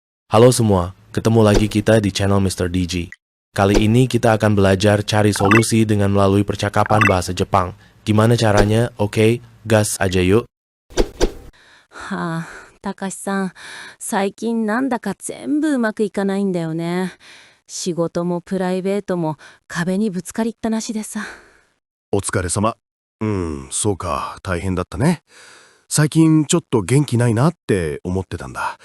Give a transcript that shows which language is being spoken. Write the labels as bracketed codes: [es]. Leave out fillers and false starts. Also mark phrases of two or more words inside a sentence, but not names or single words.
[id] Halo semua, ketemu lagi kita di channel Mr. DG. Kali ini kita akan belajar cari solusi dengan melalui percakapan bahasa Jepang. Gimana caranya? Oke, gas aja yuk. [ja] はあ、たかしさん、最近なんだか全部うまくいかないんだよね。仕事もプライベートも壁にぶつかりっぱなしでさ。お疲れ様。そうか、大変だったね。最近ちょっと元気ないなって思ってたんだ。